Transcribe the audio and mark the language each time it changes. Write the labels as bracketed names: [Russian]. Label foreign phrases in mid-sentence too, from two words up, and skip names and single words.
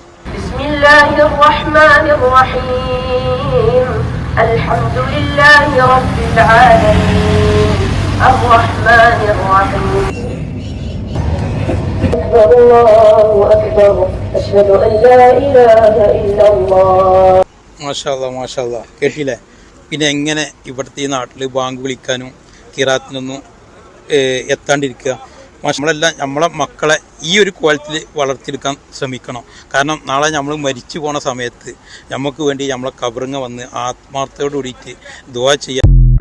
[Arabic] بسم الله الرحمن الرحيم الحمد لله رب العالمين الرحمن الرحيم أكبر الله أكبر أشهد أن لا إله إلا الله. ما شاء الله ما شاء الله. കേട്ടില്ലേ? [Malayalam] പിന്നെ എങ്ങനെ ഇവിടുത്തെ ഈ നാട്ടിൽ ബാങ്ക് വിളിക്കാനും കിറാത്തിനൊന്നും എത്താണ്ടിരിക്കുക? നമ്മളെല്ലാം നമ്മളെ മക്കളെ ഈ ഒരു ക്വാളിറ്റിയിൽ വളർത്തിയെടുക്കാൻ ശ്രമിക്കണം. കാരണം നാളെ നമ്മൾ മരിച്ചു പോണ സമയത്ത് നമുക്ക് വേണ്ടി നമ്മളെ കബറിങ്ങ വന്ന് ആത്മാർത്ഥയോട് കൂടിയിട്ട് ദുആ ചെയ്യാൻ